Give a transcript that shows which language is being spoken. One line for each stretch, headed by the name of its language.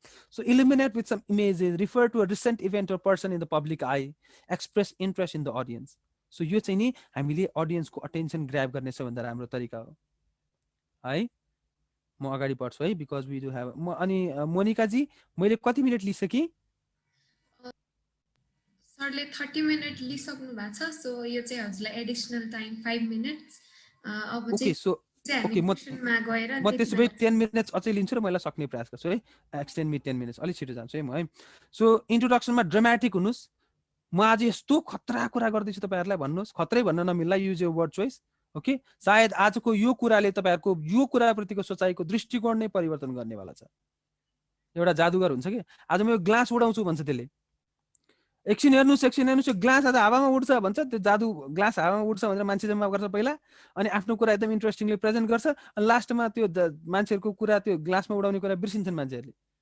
English: So illuminate with some images, refer to a recent event or person in the public eye, express interest in the audience.
Nepali: So यो चाहिँ नि हामीले अडियन्सको attention grab गर्ने सबभन्दा राम्रो तरिका हो है। म अगाडि बढ्छु है,
English: because we do have
Nepali: अनि मोनिका जी मैले कति मिनट लिइसकेँ? सरले 30 मिनट लिइसक्नु भएको छ। सो यो चाहिँ हजुरलाई एडिसनल टाइम 5 मिनट्स। अब ओके, सो ओके म त्यसो भए 10 मिनट्स अझै लिन्छु र मैले सक्ने प्रयास गर्छु है।
English: extend me 10 minutes,
Nepali: अलिक छिटो जान्छु है म है। सो इन्ट्रोडक्सनमा ड्रामेटिक हुनुहोस्। म आज यस्तो खतरा कुरा गर्दैछु तपाईँहरूलाई भन्नुहोस्, खतरै भन्न नमिल्ला,
English: Use यो word choice.
Nepali: ओके, सायद आजको यो कुराले तपाईँहरूको यो कुराप्रतिको सोचाइको दृष्टिकोण नै परिवर्तन गर्नेवाला छ। एउटा जादुगर हुन्छ कि आज म यो ग्लास उडाउँछु भन्छ त्यसले, एकछिन हेर्नुहोस् यो ग्लास आज हावामा उड्छ भन्छ, त्यो जादु ग्लास हावामा उड्छ भनेर मान्छे जम्मा गर्छ पहिला, अनि आफ्नो कुरा एकदम इन्ट्रेस्टिङली प्रेजेन्ट गर्छ, अनि लास्टमा त्यो मान्छेहरूको कुरा त्यो ग्लासमा उडाउने कुरा बिर्सिन्छन् मान्छेहरूले।